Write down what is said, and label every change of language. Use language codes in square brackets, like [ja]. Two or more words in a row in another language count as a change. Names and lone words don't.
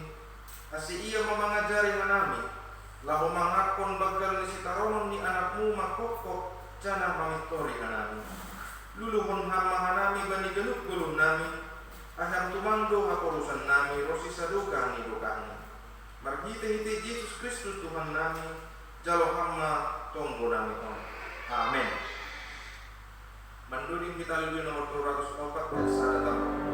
[bts] Asi ia memangajari manami lahu mangakon bagal ni sitaronon ni anakmu makokok jana mangitori hanami. Luluhon hamba hanami bani gelup guluh nami. Aham tumangdo hakorusan nami rosi saduka ni dukani. Marhite-hite Yesus Kristus Tuhan nami jalo hamba tonggo nami on. Amin. Mandudi kita lebih nomor 204 dan sadatan.